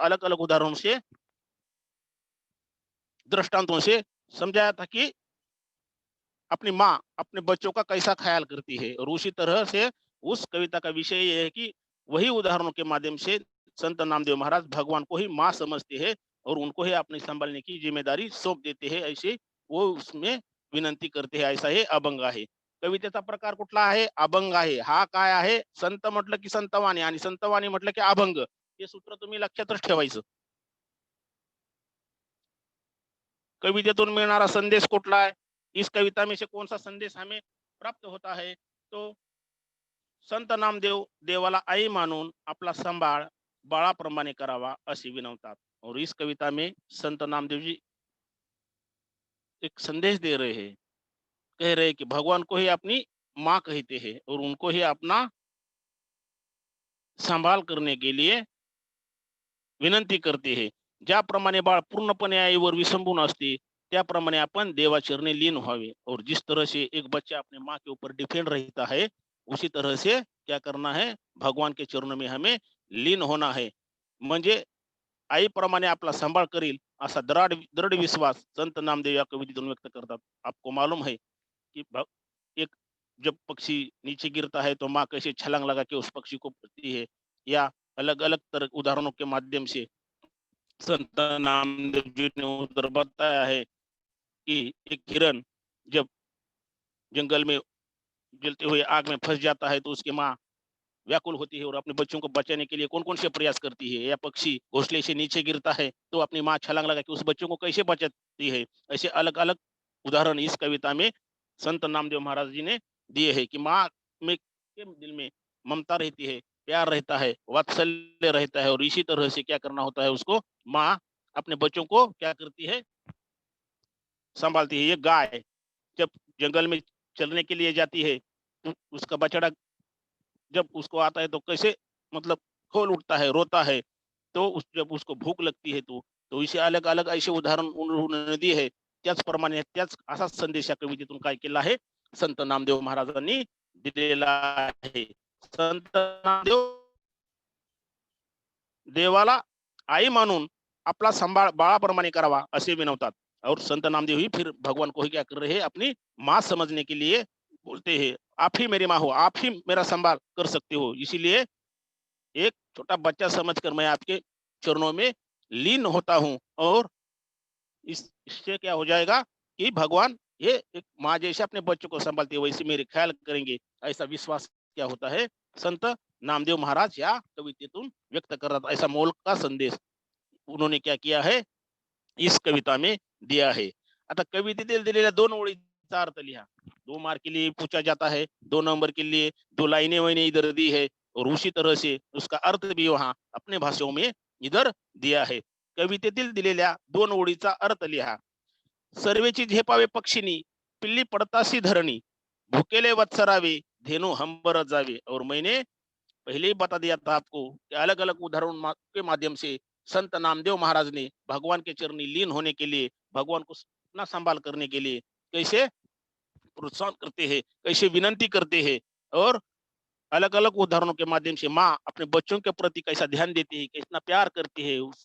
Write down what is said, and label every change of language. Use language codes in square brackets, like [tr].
[hi] अलग अलग उदाहरणों से, दृष्टांतों से समझाया था कि अपनी माँ अपने बच्चों का कैसा ख्याल करती है। और उसी तरह से उस कविता का विषय ये है कि वही उदाहरणों के माध्यम से संत नामदेव महाराज भगवान को ही माँ समझते हैं और उनको ही अपनी संभालने की जिम्मेदारी सौंप देते हैं। ऐसे वो उसमें विनंती करते हैं। [mr] ऐसा हे अभंग आहे. कवितेचा प्रकार कुठला आहे? अभंग आहे. हा काय आहे? संत म्हटलं की संतवाणी आणि संतवाणी म्हटलं की अभंग. हे सूत्र तुम्ही लक्षातच ठेवायचं. कवितेतून मिळणारा संदेश कुठला आहे? [hi] इस कविता में से कौन सा संदेश हमें प्राप्त होता है? [mr] तो संत नामदेव देवाला आई मानून आपला सांभाळ बाळाप्रमाणे करावा अशी विनवतात. [hi] और इस कविता में संत नामदेव जी एक संदेश दे रहे हैं, कह रहे हैं कि भगवान को ही अपनी माँ कहते हैं और उनको ही अपना संभाल करने के लिए विनंती करते हैं. [mr] ज्याप्रमाणे बाळ पूर्णपणे आईवर विसंबून असते, त्याप्रमाणे अपन देवाचरणी लीन व्हावे. [hi] और जिस तरह से एक बच्चा अपने माँ के ऊपर डिपेंड रहता है, उसी तरह से क्या करना है? भगवान के चरणों में हमें लीन होना है. [mr] म्हणजे आईप्रमाणे आपला सांभाळ करील असा दृढ विश्वास संत नामदेव या कवितेतून व्यक्त करतात. [hi] आपको मालूम है कि एक जब पक्षी नीचे गिरता है तो माँ कैसे छलांग लगा के उस पक्षी को पकड़ती है, या अलग अलग तरह उदाहरणों के माध्यम से संत नामदेव जी ने उधर बताया है कि एक हिरन जब जंगल में जलते हुए आग में फंस जाता है तो उसकी माँ व्याकुल होती है और अपने बच्चों को बचाने के लिए कौन कौन से प्रयास करती है। या पक्षी घोंसले से नीचे गिरता है तो अपनी माँ छलांग लगा के उस बच्चों को कैसे बचाती है। ऐसे अलग अलग उदाहरण इस कविता में संत नामदेव महाराज जी ने दिए हैं कि माँ में के दिल में ममता रहती है, प्यार रहता है, वात्सल्य रहता है, और इसी तरह से क्या करना होता है उसको, माँ अपने बच्चों को क्या करती है? संभालती है। ये गाय जब जंगल में चलने के लिए जाती है तो उसका बछड़ा जब उसको आता है तो कैसे मतलब खोल उठता है, रोता है। तो जब उसको भूक लगती है तो इसे अलग अलग ऐसे उदाहरण उन्होंने दिए आहे. [mr] त्याचप्रमाणे त्याच असा संदेश या कवितेतून काय केला आहे? संत नामदेव महाराजांनी दिलेला आहे. संत नामदेव देवाला आई मानून अपना संभाल बाळाप्रमाणे करावा असे विनवतात. [hi] और संत नामदेव ही फिर भगवान को ही क्या कर रहे हैं? अपनी माँ समझने के लिए बोलते हैं, आप ही मेरी माँ हो, आप ही मेरा संभाल कर सकते हो, इसीलिए एक छोटा बच्चा समझकर मैं आपके चरणों में लीन होता हूँ। और इससे क्या हो जाएगा कि भगवान ये एक माँ जैसे अपने बच्चों को संभालती है वैसे मेरे ख्याल करेंगे, ऐसा विश्वास क्या होता है? [mr] संत नामदेव महाराज या कवितेतून व्यक्त करतात. [hi] ऐसा मोल का संदेश उन्होंने क्या किया है? इस कविता में दिया है. [mr] आता कवितेतील दिलेल्या 2 ओळीचा अर्थ लिहा. [hi] 2 मार्क के लिए पूछा जाता है, 2 नंबर के लिए 2 लाइनें मैंने इधर दी है और उसी तरह से उसका अर्थ भी वहां अपने भाषाओं में इधर दिया है. [mr] कवितेतील दिलेल्या 2 ओळीचा अर्थ लिहा. सर्वेची झेपावे पक्षिणी, पिल्ली पडतासी धरणी, भुकेले वत्सरावे, धेनु हंबर जावे. [hi] और मैंने पहले ही बता दिया था आपको कि अलग अलग उदाहरण के माध्यम से संत नामदेव महाराज ने भगवान के चरणी लीन होने के लिए, भगवान को अपना संभाल करने के लिए कैसे प्रोत्साहन करते हैं, कैसे विनंती करते हैं, और अलग अलग उदाहरणों के माध्यम से माँ अपने बच्चों के प्रति कैसा ध्यान देती है, कितना प्यार करती है,